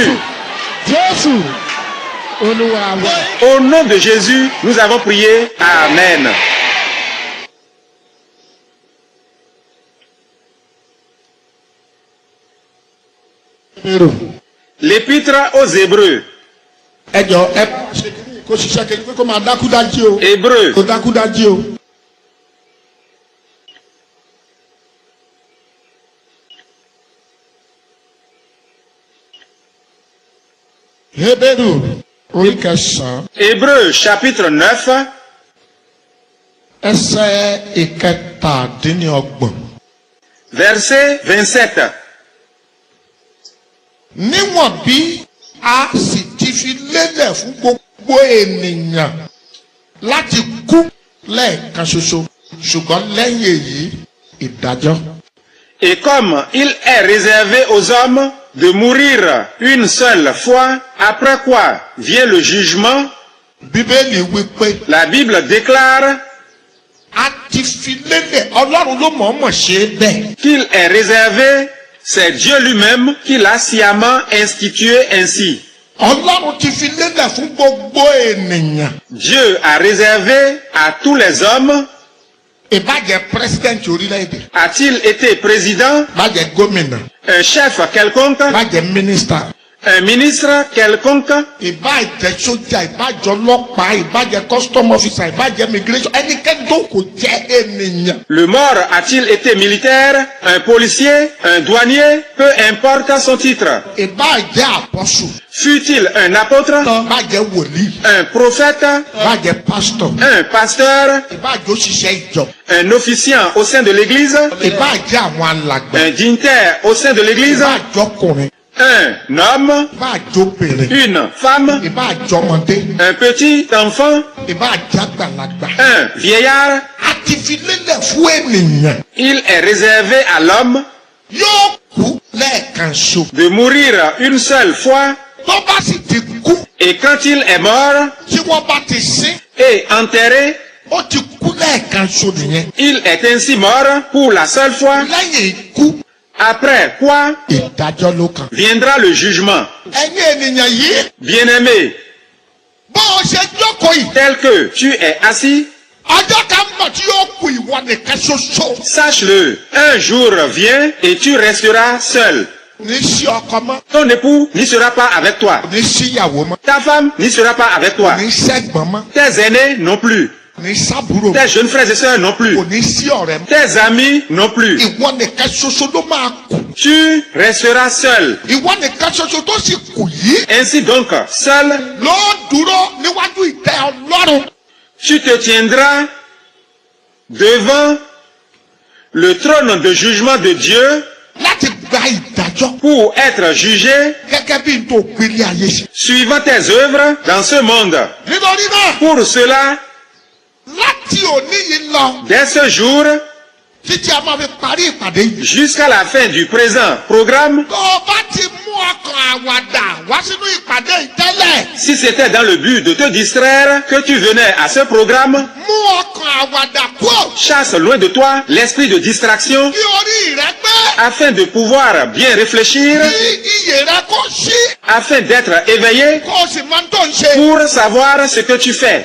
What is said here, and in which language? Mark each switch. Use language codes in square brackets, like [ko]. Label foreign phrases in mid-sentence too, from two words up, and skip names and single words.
[yo] Jésus, Olúwa wa. [fr] Au nom de Jésus, nous avons prié. Amen. L'épître aux Hébreux. [yo] ẹ jọ ẹ ṣe kó ṣiṣẹ́ kejì pé kó máa dákúdájí o. [fr] Hébreux. [yo] kó dákúdájí o. Hébérù orí kẹsàn-án [fr] Hébreux chapitre 9, [yo] ẹsẹ̀ ìkẹtàdínlọ́gbọ̀n. [fr] verset 27. [yo] níwọ̀n bí a sì ti fi lélẹ̀ fún gbogbo ènìyàn láti kú lẹ́ẹ̀kan ṣoṣo ṣùgbọ́n lẹ́yìn èyí ìdájọ́. [fr] Et comme il est réservé aux hommes de mourir une seule fois, après quoi vient le jugement, [yo] bíbélì wípé [fr] la Bible déclare [yo] a ti fi lélẹ̀ ọlọ́run ló mọ̀ọ́mọ̀ ṣe é bẹ́ẹ̀. [fr] qu'il est réservé, c'est Dieu lui-même qui l'a sciemment institué ainsi. [yo] ọlọ́run ti fi lélẹ̀ fún gbogbo ènìyàn. [fr] Dieu a réservé à tous les hommes. [yo] ìbàjẹ́ president orílẹ̀-èdè. [fr] A-t-il été président, [yo] ìbàjẹ́ gómìnà. [fr] un chef quelconque, [yo] ìbàjẹ́ mínísítà. [fr] un ministre quelconque, [yo] ìbàjẹ́ sójà ìbàjẹ́ ọlọ́pàá ìbàjẹ́ [en] custom officer [yo] ìbàjẹ́ immigration ẹnikẹ́ni tó kò jẹ́ ènìyàn. [fr] le mort a-t-il été militaire, un policier, un douanier, peu importe son titre. [yo] ìbàjẹ́ àpọ́sù. [fr] Fut-il un apôtre, [yo] ìbàjẹ́ wòlíì. [fr] un prophète, [yo] ìbàjẹ́ pásítọ̀. [fr] un pasteur, [yo] ìbàjẹ́ òṣìṣẹ́ ìjọ. [fr] un officiant au sein de l'église, [yo] ìbàjẹ́ àwọn alàgbà. [fr] un dignitaire au sein de l'église, [yo] ìbàjẹ́ ọkùnrin. [fr] un homme, [yo] ìbàjẹ́ obìnrin. [fr] une femme, [yo] ìbàjẹ́ ọmọdé. [fr] un petit enfant, [yo] ìbàjẹ́ àgbàlagbà. [fr] un vieillard. [yo] a ti fi lélẹ̀ fún ènìyàn. [fr] Il est réservé à l'homme [yo] yóò kú lẹ́ẹ̀kan ṣo. [fr] de mourir une seule fois, [yo] tó bá sì ti kú. [fr] et quand il est mort [yo] tí wọ́n bá ti sin. [fr] et enterré, [yo] ó ti kú lẹ́ẹ̀kan ṣo nìyẹn. [fr] il est ainsi mort pour la seule fois, [yo] lẹ́yìn ikú. [fr] après quoi [yo] ìdájọ́ ló kàn. [fr] viendra le jugement. [yo] ẹ̀yin ènìyàn yìí. [fr] Bien-aimé, [yo] bó o ṣe jókòó yìí. [fr] tel que tu es assis, [yo] ọjọ́ kan mọ̀ tí yóò kú ìwọ nìkan ṣoṣo. [fr] sache-le, un jour vient et tu resteras seul. [yo] ní sí ọkọ mọ́. [fr] Ton époux n'y sera pas avec toi. [yo] ní sí ìyàwó mọ́. [fr] Ta femme n'y sera pas avec toi. [yo] ní sẹ́gbọ̀n mọ́. [fr] Tes aînés non plus. [yo] ní sábúrò mọ́. [fr] Tes jeunes frères et sœurs non plus. [yo] kò ní sí ọ̀rẹ́ mọ́. [fr] Tes amis non plus. [yo] ìwọ nìkan ṣoṣo ló máa kú. [fr] Tu resteras seul. [yo] ìwọ nìkan ṣoṣo tó sì kù yìí. [fr] Ainsi donc, seul, [yo] ló dúró níwájú ìtẹ́ ọlọ́run. [fr] tu te tiendras devant le trône de jugement de Dieu [yo] láti gba ìdájọ́. [fr] pour être jugé [yo] gẹ́gẹ́ bí n tó gbélé ayé ṣe. [fr] suivant tes œuvres dans ce monde. [yo] nítorí náà. [fr] Pour cela, [yo] láti òní yìí lọ. [fr] dès ce jour, [yo] títí a máa fi parí ìpàdé yìí. [fr] jusqu'à la fin du présent programme, [yo] tó o bá ti mú [fr] Si c'était dans le but de te distraire que tu venais à ce programme, chasse loin de toi l'esprit de distraction afin de pouvoir bien réfléchir, afin d'être éveillé pour savoir ce que tu fais.